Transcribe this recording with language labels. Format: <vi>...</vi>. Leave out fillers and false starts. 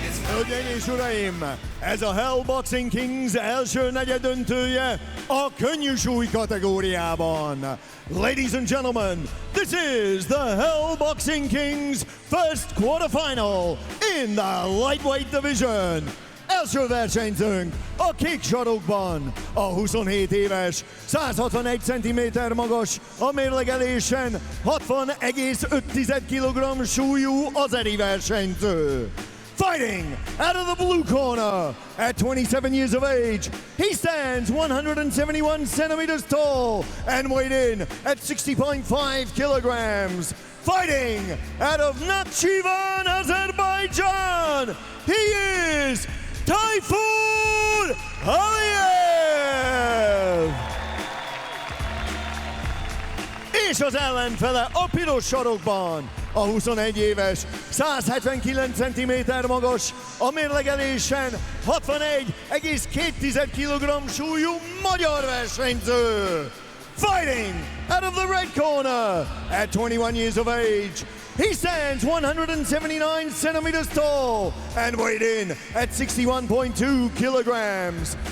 <hu>Hölgyeim és uraim, ez a Hell Boxing Kings első negyeddöntője a könnyű súly kategóriában.</hu> <en>Ladies and gentlemen, this is the Hell Boxing Kings first quarterfinal in the lightweight division.</en> <hu>Első versenyzőnk a kék sarokban, a 27 éves, 161 cm magas, a mérlegelésen 60,5 kg súlyú azeri versenyző.</hu> <en>Fighting out of the blue corner at 27 years of age, he stands 171 centimeters tall and weighed in at 60.5 kilograms. Fighting out of Nakhchivan, Azerbaijan, he is Tayfur Aliyev!</en> <hu>És az ellenfele a piros sarokban, a 21 éves, 179 cm magas, a mérlegelésen 61,2 kg súlyú magyar versenyző.</hu> <en>Fighting out of the red corner at 21 years of age, he stands 179 centimeters tall and weighed in at 61.2 kilograms.</en>